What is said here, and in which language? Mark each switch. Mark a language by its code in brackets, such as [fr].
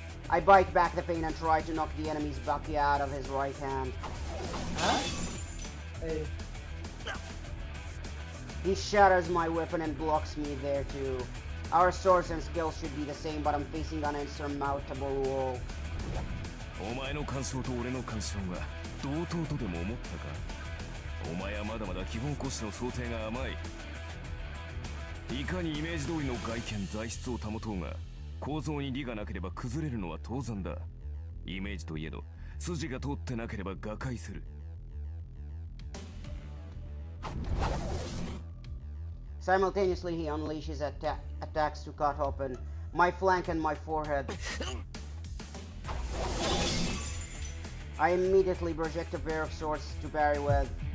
[en] I bite back the pain and try to knock the enemy's Baki out of his right hand. Huh? Hey. He shatters my weapon and blocks me there too. Our swords and skills should be the same, but I'm facing an insurmountable wall. [ja] お前の感想と俺の感想が同等とでも思ったか。お前はまだまだ基本骨子の想定が甘い。いかにイメージ通りの外見材質を保とうが、構造に利がなければ崩れるのは当然だ。イメージといえど筋が通ってなければ瓦解する。 [en] Simultaneously, he unleashes attacks to cut open my flank and my forehead. I immediately project a pair of swords to parry with.